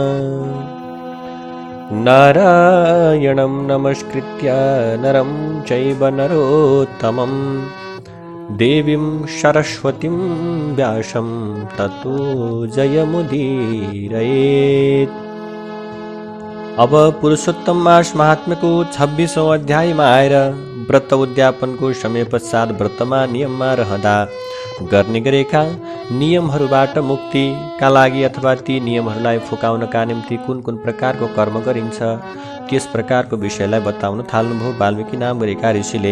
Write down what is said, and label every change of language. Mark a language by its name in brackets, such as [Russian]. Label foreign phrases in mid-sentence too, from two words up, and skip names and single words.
[Sanskrit] नारायणं नमस्कृत्य नरं चैव नरोत्तमं देवीं सरस्वतीं व्यासं ततो जयमुदीरयेत्। [Nepali] अब पुरुषोत्तम मास महात्म्यको 26औं अध्यायमा आएर व्रत उद्यापनको समय पश्चात व्रतमा नियममा रहँदा गर्ने गरेका नियमहरूबाट मुक्तिका लागि अथवा ती नियमहरूलाई फुकाउनका निम्ति कुन कुन प्रकारको कर्म गरिन्छ त्यस प्रकारको विषयलाई बताउन थाल्नुभयो वाल्मीकि नाम गरेका ऋषिले।